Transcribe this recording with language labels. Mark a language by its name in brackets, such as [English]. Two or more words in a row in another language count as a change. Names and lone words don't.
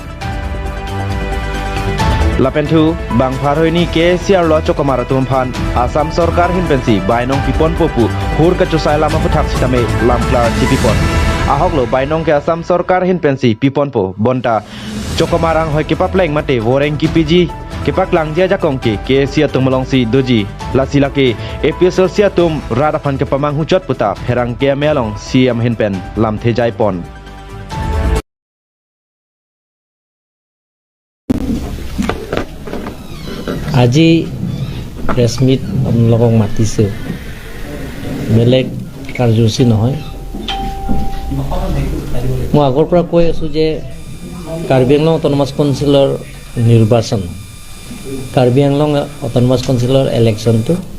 [Karbi] Lapentu bang pharhoini KSIA lo chokamara tumphan Assam sarkar hinpensi bainong pipon popu hur ka chusai lama puthak sitame lamklar tipipon ahoklo bainong ke Assam sarkar hinpensi pipon po bonta chokamarang hoi kipapleng mate woreng kipiji kipak langjia jakongki KSIA tumolong si doji lasilake episode sia tum radaphan ke pamang huchot puta pherang ke melong CM hinpen lamthe jaipon [Assamese] আজি [English] press meet [Assamese] আপোনালোকক মাতিছোঁ বেলেগ কাৰ্যসূচী নহয় মই আগৰ পৰা কৈ আছোঁ যে কাৰ্বি আংলং অট'নমাছ কাউন্সিলৰ নিৰ্বাচন কাৰ্বি আংলং অট'নমাছ কাউন্সিলৰ ইলেকশ্যনটো